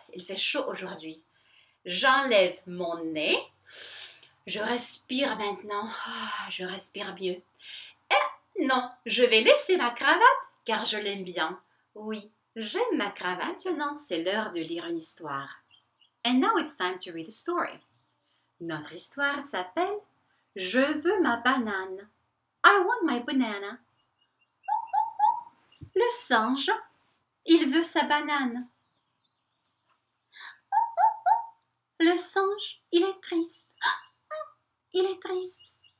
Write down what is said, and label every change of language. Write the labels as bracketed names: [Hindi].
[French] Il fait chaud aujourd'hui. J'enlève mon nez. Je respire maintenant. Je respire mieux. Et non, je vais laisser ma cravate car je l'aime bien. Oui, j'aime ma cravate. Maintenant, c'est l'heure de lire une histoire. [English] And now it's time to read a story. [French] Notre histoire s'appelle « Je veux ma banane ». [English] I want my banana. [French] Le singe, il veut sa banane. Le singe, il est triste. Il est triste.